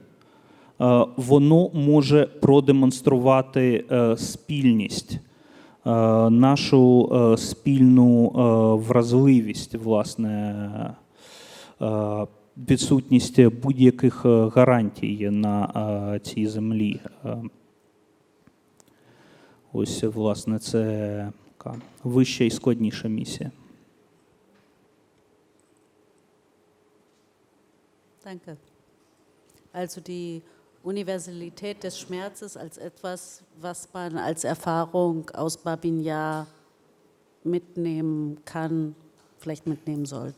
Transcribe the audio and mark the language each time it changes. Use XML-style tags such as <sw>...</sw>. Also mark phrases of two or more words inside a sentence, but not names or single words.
<uk>воно може продемонструвати спільність, нашу спільну вразливість, власне, відсутність будь-яких гарантій на цій землі. Ось, власне, це така вища і складніша місія.</uk> <de>Danke. Also die Universalität des Schmerzes als etwas, was man als Erfahrung aus Babin Jar mitnehmen kann, vielleicht mitnehmen sollte.</de>